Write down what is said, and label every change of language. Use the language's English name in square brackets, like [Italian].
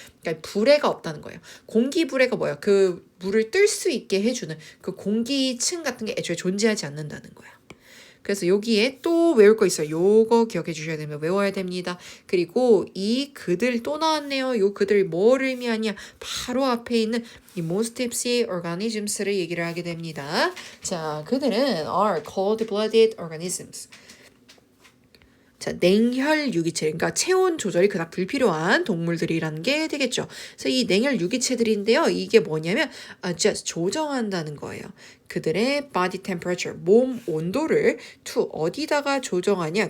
[Korean] 그러니까 불에가 없다는 거예요. 공기 불에가 뭐야? 그 물을 뜰 수 있게 해주는 그 공기층 같은 게 애초에 존재하지 않는다는 거야. 그래서 여기에 또 외울 거 있어요. 요거 기억해 주셔야 됩니다. 외워야 됩니다. 그리고 이 그들 또 나왔네요. 요 그들 뭘 의미하냐? 바로 앞에 있는 이 [English] most deep sea organisms [Korean] 를 얘기를 하게 됩니다. 자, 그들은 [English] are cold-blooded organisms. [Korean] 자, 냉혈 유기체, 그러니까 체온 조절이 그닥 불필요한 동물들이라는 게 되겠죠. 그래서 이 냉혈 유기체들인데요. 이게 뭐냐면 adjust, 조정한다는 거예요. 그들의 [English] body temperature, [Korean] 몸 온도를 to 어디다가 조정하냐?